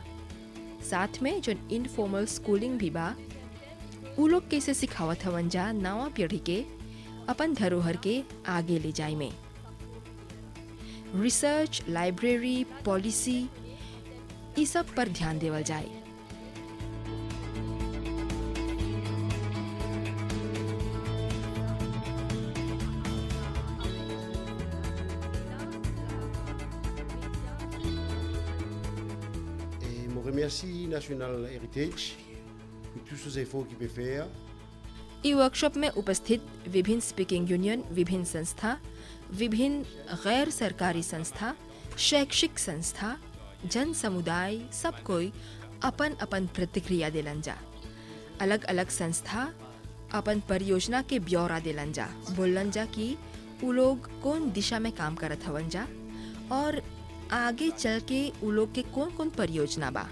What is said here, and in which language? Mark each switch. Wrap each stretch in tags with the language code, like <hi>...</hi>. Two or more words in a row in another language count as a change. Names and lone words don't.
<bho>साथ में जो</bho> <en>informal schooling</en> <bho>भी बा उ लोग कैसे सिखावत हवन जा नवा पीढ़ी के अपन धरोहर के आगे ले जाए में।</bho> <en>research, library, policy</en> <bho>ई सब पर ध्यान देवल जाए।</bho> <fr>Et je remercie National Heritage pour tous ces efforts qu'il peut faire.</fr> <bho>ई वर्कशॉप में उपस्थित विभिन्न</bho> <en>speaking union,</en> <bho>विभिन्न संस्था, विभिन्न गैर सरकारी संस्था, शैक्षिक संस्था, जन समुदाय सब कोई अपन अपन प्रतिक्रिया देलन जा। अलग अलग संस्था अपन परियोजना के ब्यौरा देलन जा, बोलन जा कि उ लोग कौन दिशा में काम करत हवन जा और आगे चल के उ लोग के कौन कौन परियोजना बा।</bho>